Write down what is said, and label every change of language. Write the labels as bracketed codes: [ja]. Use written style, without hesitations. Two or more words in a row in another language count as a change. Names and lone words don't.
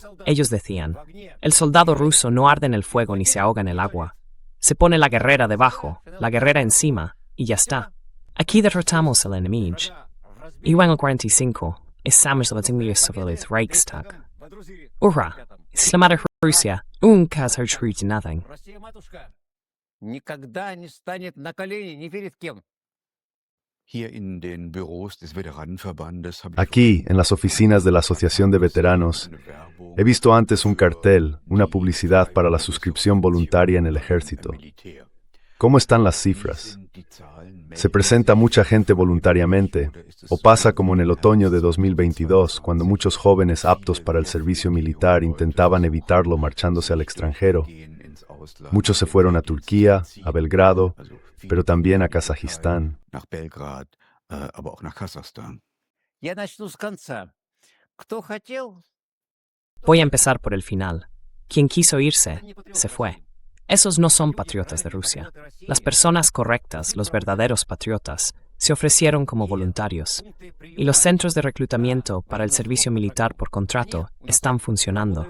[es] Ellos decían, el soldado ruso no arde en el fuego ni se ahoga en el agua. Se pone la guerrera debajo, la guerrera encima, y ya está. Aquí derrotamos al enemigo. Y en el 45, estamos en el Reichstag. ¡Hurra! Сломали Руsia, caso nada. [ru] Никогда не станет на колени ни перед кем. [de] Hier in den Büros des Veteranenverbandes habe ich [es] Aquí, en las oficinas de la Asociación de Veteranos, [de] eine Werbung [es] he visto antes un cartel, una publicidad para la suscripción voluntaria en el ejército. [de] Militär. [es] ¿Cómo están las [de] Wie [es] cifras? [de] sind die Zahlen? [es] ¿Se presenta mucha gente voluntariamente? ¿O pasa como en el otoño de 2022, cuando muchos jóvenes aptos para el servicio militar intentaban evitarlo marchándose al extranjero? [de] Gehen ins Ausland. [es] Muchos se fueron a Turquía, a Belgrado, pero también a Kazajistán. [de] Nach Belgrad, aber auch nach Kasachstan. [ru] Я начну с конца. Кто хотел, [es] Voy a empezar por el final. Quien quiso irse, se fue. Esos no son patriotas de Rusia. Las personas correctas, los verdaderos patriotas, se ofrecieron como voluntarios. Y los centros de reclutamiento para el servicio militar por contrato están funcionando.